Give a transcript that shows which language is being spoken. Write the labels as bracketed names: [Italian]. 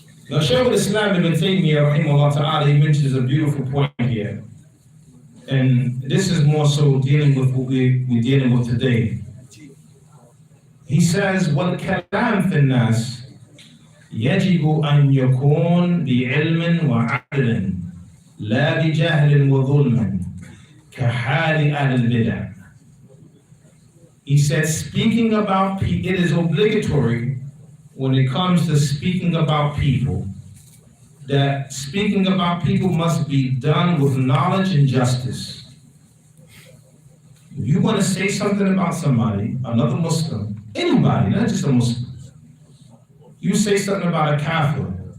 [English] Now, Shaykh al-Islam ibn Taymiyyah, rahimahullah ta'ala, he mentions a beautiful point here. And this is more so dealing with what we're dealing with today. He says, [Arabic] وَالْكَلَامْ فِي النَّاسِ يَجِبُ أَنْ يَكُونْ بِعِلْمٍ وَعَدْلٍ لَا بِجَهْلٍ وَظُلْمٍ كَحَالِ أَهْلِ الْبِدَعِ. [English] He says, speaking about people, it is obligatory when it comes to speaking about people, that speaking about people must be done with knowledge and justice. If you want to say something about somebody, another Muslim, anybody, not just a Muslim, you say something about a kafir,